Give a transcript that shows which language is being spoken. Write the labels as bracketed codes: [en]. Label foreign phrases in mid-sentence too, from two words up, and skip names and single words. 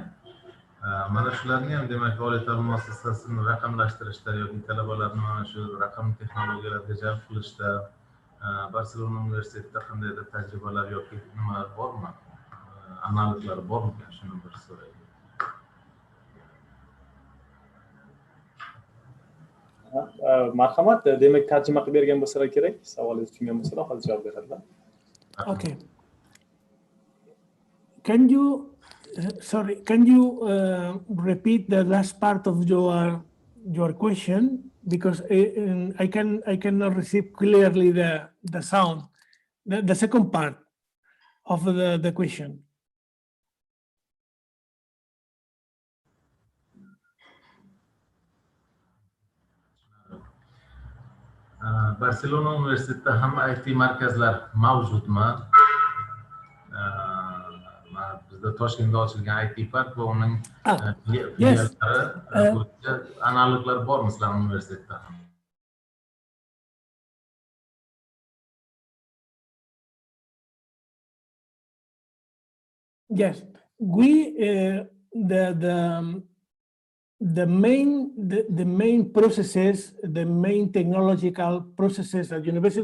[uz] Mana shularni ham demak oliy ta'lim muassasasini raqamlashtirishda yoki talabalarni mana shu raqamli texnologiyalarga jalb qilishda Barselona universitetida qandaydir tajribalar yoki nimalar bormi? Analoglar bormi? Shuni bir so'rayman. Marhamat, demak tarjima qilib bergan bo'lsalar kerak, savolingizni tushungan bo'lsalar hozir javob beradilar. [en] Okay. Can you repeat the last part of your question, because I cannot receive clearly the sound, the second part of the question. [uz] Barselona universitetida ham IT markazlar mavjudmi? Bizda Toshkentda ochilgan IT park va uning filiallari bo'yicha analoglar bormi sizlarning universitetda ham? [en] Yes, the main processes, the main technological processes at University